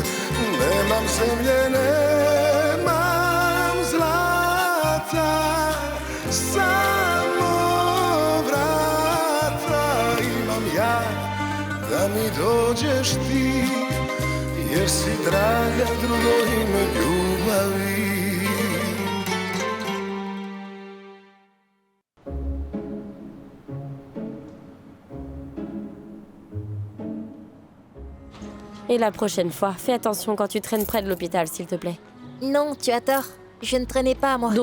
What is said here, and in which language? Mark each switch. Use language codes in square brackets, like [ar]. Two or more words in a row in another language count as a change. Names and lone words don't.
[hr] Nemam zemlje, nemam zlata, samo vrata imam ja, da mi dođeš ti, jer si draga drugo ime ljubavi. [fr] Et la prochaine fois, fais attention quand tu traînes près de l'hôpital, s'il te plaît. Non, tu as tort. Je ne traînais pas, moi.